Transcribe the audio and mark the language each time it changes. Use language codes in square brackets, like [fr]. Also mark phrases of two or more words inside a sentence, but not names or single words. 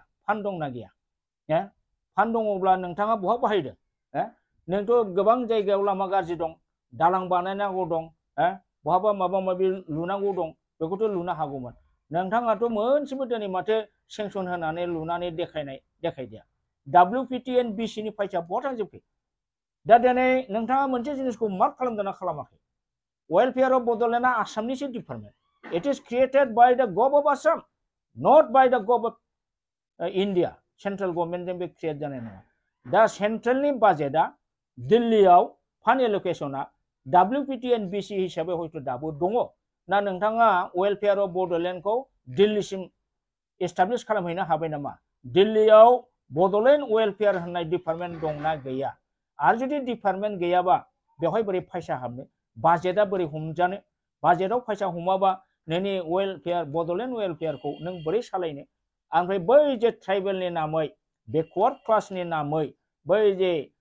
[brx] फान्ड दंना गैया फान्ड दङब्ला नोंथाङा बहा बाहायदों नोंथ' गोबां जायगायाव लामा गाज्रि दं दालां बानायनांगौ दं बहाबा माबा माबि लुनांगौ दं बेखौथ' लुनो हागौमोन नोंथाङाथ' मोनसेबो दिनै माथो सेंसन होनानै लुनानै देखायदिया WPTNBCनि फैसा बहा थांजोबखो दा दिनै नोंथाङा मोनसे जिनिसखौ मार्क खालामदोंना खालामाखै वेलफेयार अफ बड'लेण्डआ आसामनिसो डिपार्टमेन्ट [en] it is created by the gov of Assam not by the gov of India [brx] सेन्ट्रेल गभर्नमेन्टजों बे क्रिएट जानाय नङा दा सेन्ट्रेलनि बाजेटआ दिल्लीयाव फान्ड एलकेसना WPTNBC हिसाबै हयथ' दाबो दङ ना नोंथाङा वेलफेयार अफ बड'लेण्डखौ दिल्लीसिम एस्टाब्लिश खालामहैनो हाबाय नामा दिल्लीयाव बड'लेण्ड वेलफेयार होननाय डिपार्टमेन्ट दंना गैया आरो जुदि डिपार्टमेन्ट गैयाबा बेवहाय बोरै फैसा हाबनो बाजेटआ बोरै हमजानो बाजेटआव फैसा हमाबा नोंनि वेलफेयार बड'लेण्ड वेलफेयारखौ नों बोरै सालायनो ओमफ्राय बै जे ट्राइबेलनि नामै बेकवार्ड क्लासनि नामै बै जे